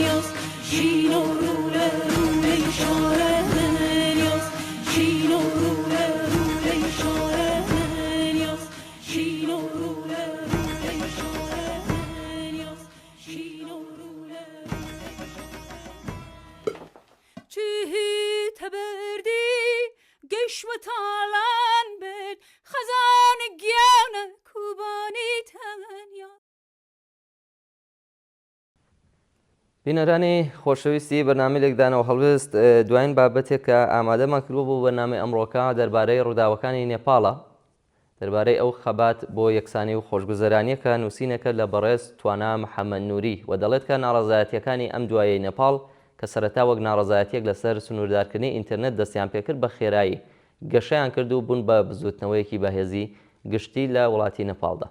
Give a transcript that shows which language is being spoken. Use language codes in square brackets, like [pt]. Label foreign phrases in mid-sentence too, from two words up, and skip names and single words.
[sdh] یاز چین و روله روله شاره من یاز چین و روله روله شاره من یاز چین و روله روله شاره من یاز چین و روله چی تبردی گشم تالان بد خزان گیانه کوبانی تنیا [ckb] بینەرانی خۆشەویستی بەرنامەی لێکدانەوە هەڵوێست دوایین بابەتێک کە ئامادەمان کردووە بۆ بەرنامەی ئەمڕۆکە دەربارەی ڕووداوەکانی نێپاڵە دەربارەی ئەو خەبات بۆ یەکسانی و خۆشگوزەرانیەکە نووسینەکە لە بەڕێز توانا محەممەد نووری و دەڵێت کە ناڕەزایەتیەکانی ئەم دوایەی نێپاڵ کە سەرەتا وەک ناڕەزایەتیەک لەسەر سنووردارکردنی ئینتەرنێت دەستیان پێکرد بە خێرایی گەشەیان کرد و بوون بە بزوتنەوەیەکی بەهێزی گشتی لە وڵاتی نەپاڵدا.